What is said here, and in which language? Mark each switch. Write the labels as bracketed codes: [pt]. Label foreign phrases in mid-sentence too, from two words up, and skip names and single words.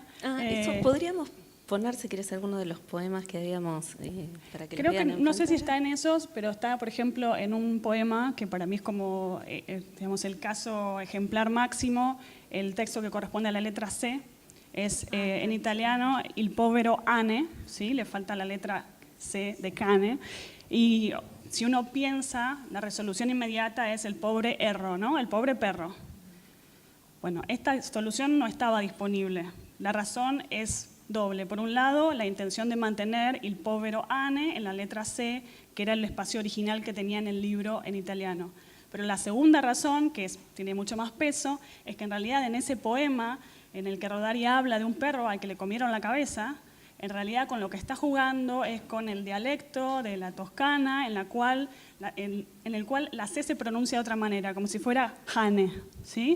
[es] Eso podríamos poner, si quieres, alguno de los poemas que habíamos para que creo lo vean que en no sé si pantalla. está en esos, pero está, por ejemplo, en un poema que para mí es como, digamos, el caso ejemplar máximo, el texto que corresponde a la letra C, en italiano [it] il povero ane, [es] ¿sí? Le falta la letra C de cane, y si uno piensa, la resolución inmediata es el pobre erro, ¿no? El pobre perro. Bueno, esta solución no estaba disponible. La razón es doble. Por un lado, la intención de mantener [it] il povero ane [es] en la letra C, que era el espacio original que tenía en el libro en italiano. Pero la segunda razón, que tiene mucho más peso, es que en realidad en ese poema en el que Rodari habla de un perro al que le comieron la cabeza, en realidad con lo que está jugando es con el dialecto de la Toscana, en el cual la C se pronuncia de otra manera, como si fuera jane, ¿sí?